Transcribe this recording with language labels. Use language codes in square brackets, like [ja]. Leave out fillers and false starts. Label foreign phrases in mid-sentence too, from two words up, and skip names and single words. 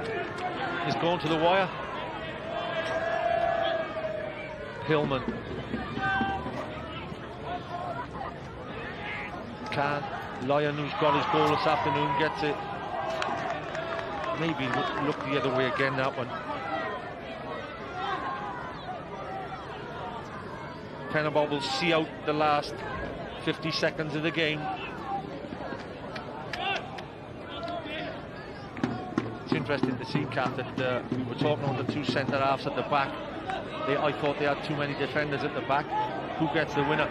[en] He's gone to the wire. Hillman. Can Lyon, who's got his goal this afternoon, gets it. Maybe look the other way again, that one. Pen-y-bont will see out the last 50 seconds of the game. It's interesting to see, Kath, that we were talking on the two centre-halves at the back. I thought they had too many defenders at the back. Who gets the winner?